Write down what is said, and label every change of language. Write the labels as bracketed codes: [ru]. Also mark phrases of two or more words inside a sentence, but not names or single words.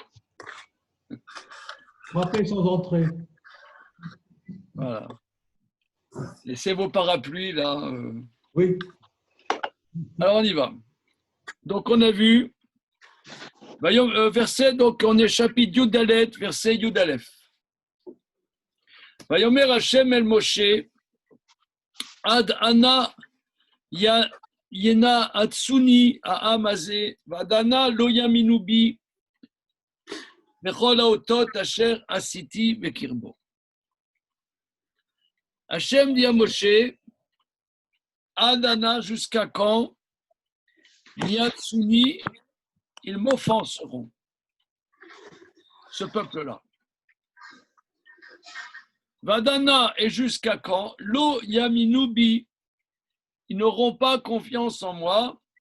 [fr] Frappez sans entrer. Voilà. Laissez vos parapluies là. Oui. Alors on y va. Donc on a vu, verset, donc on est chapitre Yudalet, verset Yudalef. [he] ויאמר השם אל משה, עד אנה ינאצני העם הזה, ועד אנה לא יאמינו בי, בכל האותות אשר עשיתי בקרבו. [fr] Hashem dit à Moshe, Adana, jusqu'à quand Yatsuni, ils m'offenseront, ce peuple-là. Vadana, et jusqu'à quand [he] לא יאמינו בי, [fr] ils n'auront pas confiance en moi.